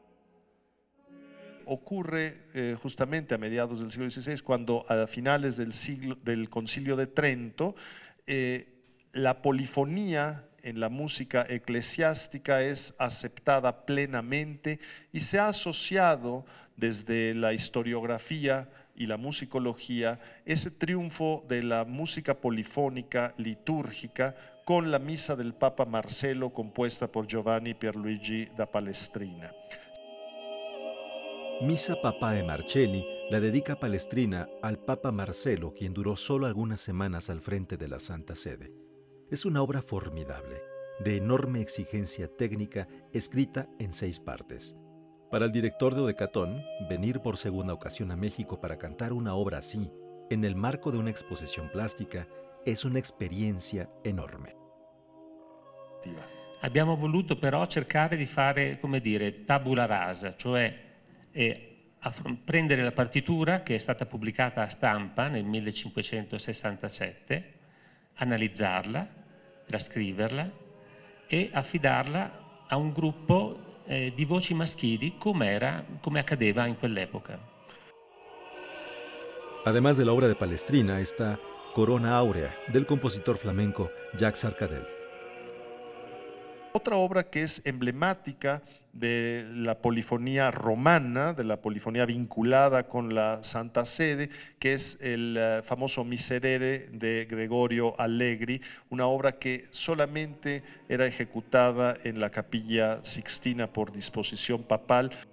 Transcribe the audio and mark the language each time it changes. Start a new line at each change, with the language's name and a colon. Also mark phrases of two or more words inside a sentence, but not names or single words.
Spanish: Ocurre justamente a mediados del siglo XVI, cuando a finales del Concilio de Trento, la polifonía en la música eclesiástica es aceptada plenamente y se ha asociado desde la historiografía y la musicología ese triunfo de la música polifónica litúrgica con la misa del Papa Marcelo compuesta por Giovanni Pierluigi da Palestrina. Misa Papae Marcelli la dedica Palestrina al Papa Marcelo, quien duró solo algunas semanas al frente de la Santa Sede. Es una obra formidable, de enorme exigencia técnica, escrita en 6 partes. Para el director de Odecatón, venir por segunda ocasión a México para cantar una obra así, en el marco de una exposición plástica, es una esperienza enorme.
Italian: Abbiamo voluto però cercare di fare, come dire,
Latin: tabula rasa,
Italian: cioè prendere la partitura che è stata pubblicata a stampa nel 1567, analizzarla, trascriverla e affidarla a un gruppo di voci maschili come accadeva in quell'epoca.
Spanish: Además de la obra de Palestrina está Corona Áurea, del compositor flamenco Jacques Arcadel. Otra obra que es emblemática de la polifonía romana, de la polifonía vinculada con la Santa Sede, que es el famoso Miserere de Gregorio Allegri, una obra que solamente era ejecutada en la Capilla Sixtina por disposición papal.